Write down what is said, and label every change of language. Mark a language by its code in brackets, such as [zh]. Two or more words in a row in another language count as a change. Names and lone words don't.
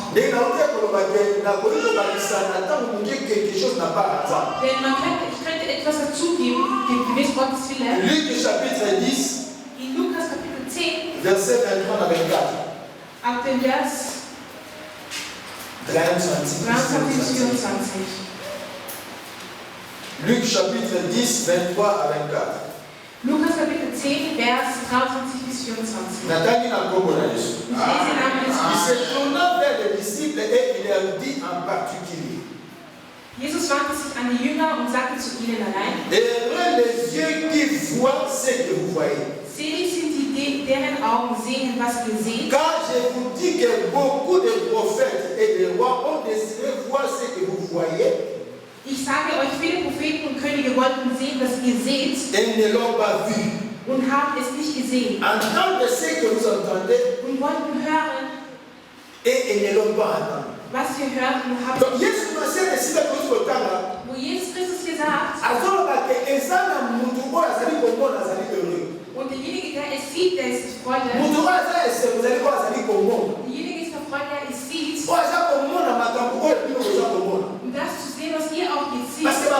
[de] Denn ich könnte etwas dazugeben, dem gewiss Gottes Wille. In Lukas Kapitel 10, [fr] Verset 23 à 24. [de] ab dem Vers 23 bis 24. [fr] Luc chapitre 10, 23 à 24. [de] Lukas Kapitel 10, Vers 23 bis 24. [fr] Nathalie n'a pas compris. [de] Ich lese den Namen des [fr] Il se tourna vers les disciples et il leur dit en particulier. [de] Jesus wandte sich an die Jünger und sagte zu ihnen allein: [fr] Heureux les yeux qui voient ce que vous voyez. [de] Selig sind die, deren Augen sehen, was ihr seht. [fr] Car je vous dis que beaucoup de prophètes et de rois ont désiré voir ce que vous voyez. [de] Ich sage euch, viele Propheten und Könige wollten sehen, was ihr seht, [fr] Et ne l'ont pas vu. [de] und haben es nicht gesehen. [fr] Entendre ce que vous entendez [de] Und wollten hören, [fr] et ne l'ont pas entendu. [de] was ihr hört, und habt. [fr] Donc, Jésus m'a dit que si vous avez le temps, [de] Wo Jesus Christus gesagt, und derjenige, der es sieht, der ist erfreut. Derjenige ist erfreut, der es sieht. Und das zu sehen, was ihr auch jetzt seht.